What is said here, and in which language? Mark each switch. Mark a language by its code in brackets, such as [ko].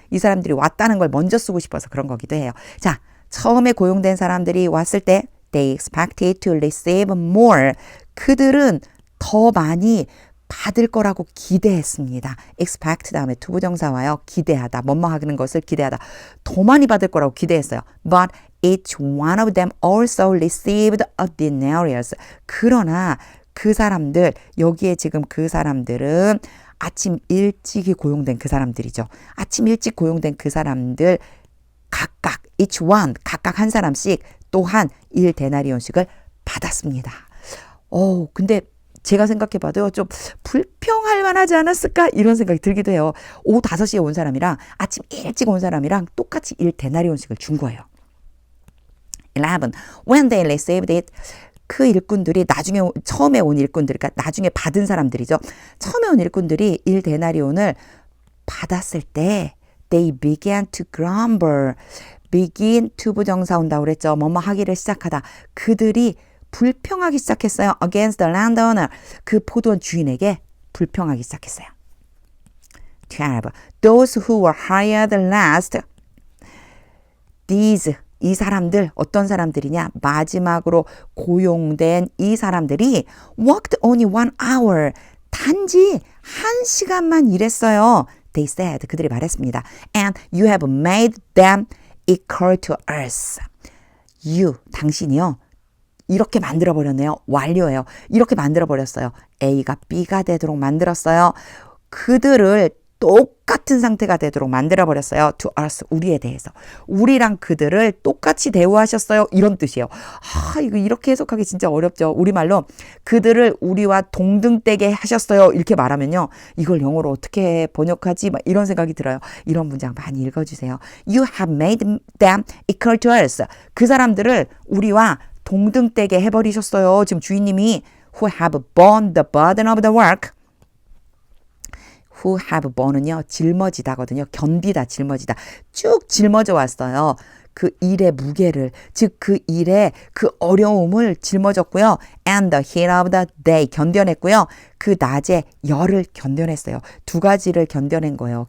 [ko] 이 사람들이 왔다는 걸 먼저 쓰고 싶어서 그런 거기도 해요. 자, 처음에 고용된 사람들이 왔을 때 [en] They expected to receive more. [ko] 그들은 더 많이 받을 거라고 기대했습니다. expect 다음에 투부정사 와요. 기대하다. 뭐뭐 하는 것을 기대하다. 더 많이 받을 거라고 기대했어요. [en] But each one of them also received a denarius. [ko] 그러나 그 사람들, 여기에 지금 그 사람들은 아침 일찍이 고용된 그 사람들이죠. 아침 일찍 고용된 그 사람들 각각 each one, 각각 한 사람씩 또한 1데나리온씩을 받았습니다. 근데 제가 생각해봐도요, 좀 불평할 만하지 않았을까? 이런 생각이 들기도 해요. 오후 5시에 온 사람이랑 아침 일찍 온 사람이랑 똑같이 1데나리온씩을 준 거예요. 11. [en] When they received it, [ko] 그 일꾼들이 나중에 처음에 온 일꾼들, 그러니까 나중에 받은 사람들이죠. 처음에 온 일꾼들이 1데나리온을 받았을 때 [en] they began to grumble. [ko] begin to 부정사 온다고 그랬죠. 뭐뭐 하기를 시작하다. 그들이 불평하기 시작했어요. [en] against the landowner. [ko] 그 포도원 주인에게 불평하기 시작했어요. [en] 12. Those who were hired last. These [ko] 이 사람들 어떤 사람들이냐? 마지막으로 고용된 이 사람들이 [en] worked only 1 hour. [ko] 단지 1시간만 일했어요. [en] They said. [ko] 그들이 말했습니다. [en] And you have made them equal to us. [ko] You, 당신이요. 이렇게 만들어버렸네요. 완료예요. 이렇게 만들어버렸어요. A가 B가 되도록 만들었어요. 그들을 똑같은 상태가 되도록 만들어버렸어요. To us, 우리에 대해서. 우리랑 그들을 똑같이 대우하셨어요. 이런 뜻이에요. 이거 이렇게 해석하기 진짜 어렵죠. 우리말로 그들을 우리와 동등되게 하셨어요. 이렇게 말하면요. 이걸 영어로 어떻게 번역하지? 막 이런 생각이 들어요. 이런 문장 많이 읽어주세요. [en] You have made them equal to us. [ko] 그 사람들을 우리와 동등되게 해버리셨어요. 지금 주인님이 [en] who have borne the burden of the work. who have borne [ko] 은요. 짊어지다거든요. 견디다, 짊어지다. 쭉 짊어져 왔어요. 그 일의 무게를, 즉 그 일의 그 어려움을 짊어졌고요. [en] and the heat of the day, [ko] 견뎌냈고요. 그 낮의 열을 견뎌냈어요. 두 가지를 견뎌낸 거예요.